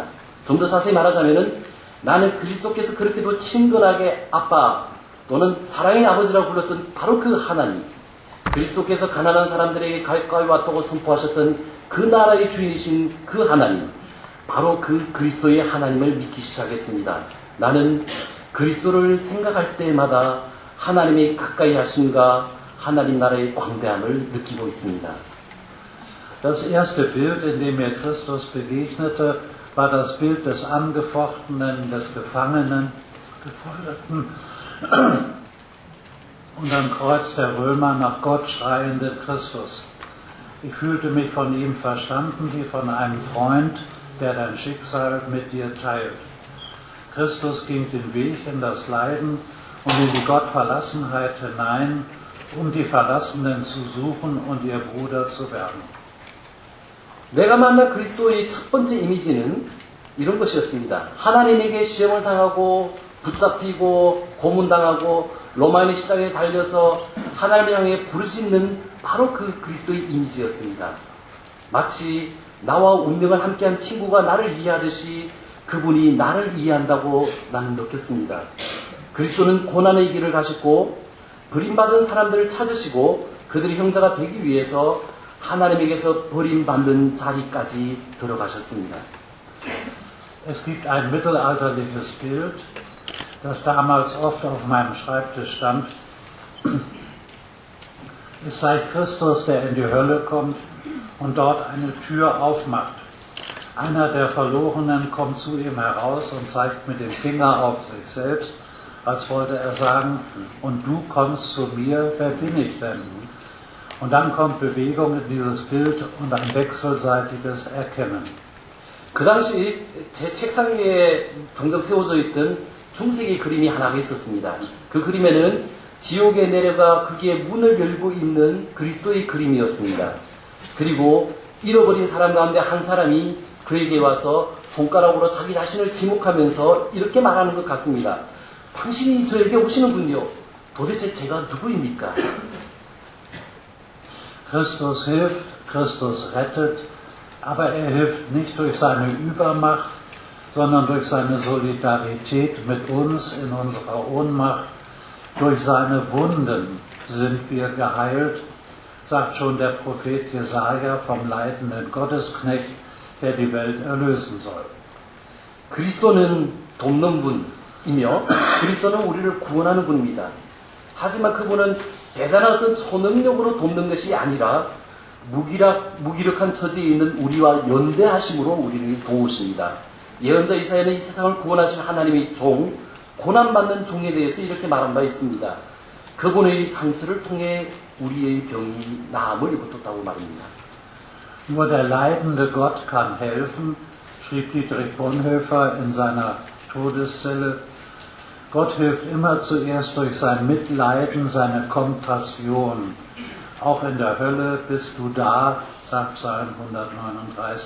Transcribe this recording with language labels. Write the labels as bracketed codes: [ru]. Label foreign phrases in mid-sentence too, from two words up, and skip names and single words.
[ko] 좀 더 자세히 말하자면은 나는 그리스도께서 그렇게도 친근하게 아빠 또는 사랑의 아버지라고 불렀던 바로 그 하나님, 그리스도께서 가난한 사람들에게 가까이 왔다고 선포하셨던 그 나라의 주인이신 그 하나님, 바로 그 그리스도의 하나님을 믿기 시작했습니다. 나는 그리스도를 생각할 때마다 하나님의 가까이 하심과 하나님 나라의 광대함을 느끼고 있습니다. [de] Das erste Bild, in dem mir Christus begegnete, war das Bild des Angefochtenen, des Gefangenen, Gefolterten und am Kreuz der Römer nach Gott schreienden Christus. Ich fühlte mich von ihm verstanden wie von einem Freund, der dein Schicksal mit dir teilt. Christus ging den Weg in das Leiden und in die Gottverlassenheit hinein, um die Verlassenen zu suchen und ihr Bruder zu werden. [ko] 내가 만난 그리스도의 첫 번째 이미지는 이런 것이었습니다. 하나님에게 시험을 당하고 붙잡히고 고문당하고 로마인의 십자가에 달려서 하나님을 향해 부르짖는 바로 그 그리스도의 이미지였습니다. 마치 나와 운명을 함께한 친구가 나를 이해하듯이 그분이 나를 이해한다고 나는 느꼈습니다. 그리스도는 고난의 길을 가셨고 버림받은 사람들을 찾으시고 그들의 형제가 되기 위해서 하나님에게서 버림받는 자리까지 들어가셨습니다. [de] Es gibt ein mittelalterliches Bild, das damals oft auf meinem Schreibtisch stand. Es sei Christus, der in die Hölle kommt und dort eine Tür aufmacht. Einer der Verlorenen kommt zu ihm heraus und zeigt mit dem Finger auf sich selbst, als wollte er sagen, und du kommst zu mir, wer bin ich denn? Und dann kommt Bewegung in dieses Bild und ein wechselseitiges Erkennen. [ko] 그 당시 제 책상 위에 종종 세워져 있던 중세기 그림이 하나가 있었습니다. 그 그림에는 지옥에 내려가 거기에 문을 열고 있는 그리스도의 그림이었습니다. 그리고 잃어버린 사람 가운데 한 사람이 그에게 와서 손가락으로 자기 자신을 지목하면서 이렇게 말하는 것 같습니다. 당신이 저에게 오시는군요. 도대체 제가 누구입니까? [de] Christus hilft, Christus rettet, aber er hilft nicht durch seine Übermacht, sondern durch seine Solidarität mit uns in unserer Ohnmacht. Durch seine Wunden sind wir geheilt, sagt schon der Prophet Jesaja vom leidenden Gottesknecht, der die Welt erlösen soll. [ko] 그리스도는 돕는 분이며 그리스도는 우리를 구원하는 분입니다. 하지만 그분은 대단한 어떤 초능력으로 돕는 것이 아니라 무기력한 처지에 있는 우리와 연대하심으로 우리를 도우십니다. 예언자 이사야는 이 세상을 구원하신 하나님의 종, 고난받는 종에 대해서 이렇게 말한 바 있습니다. 그분의 상처를 통해 우리의 병이 나음을 입었다고 말입니다. [de] Nur der leidende Gott kann helfen, schrieb Dietrich Bonhoeffer in seiner Todeszelle. Gott hilft immer zuerst durch sein Mitleiden, seine Kompassion. Auch in der Hölle bist du da, sagt Psalm 139.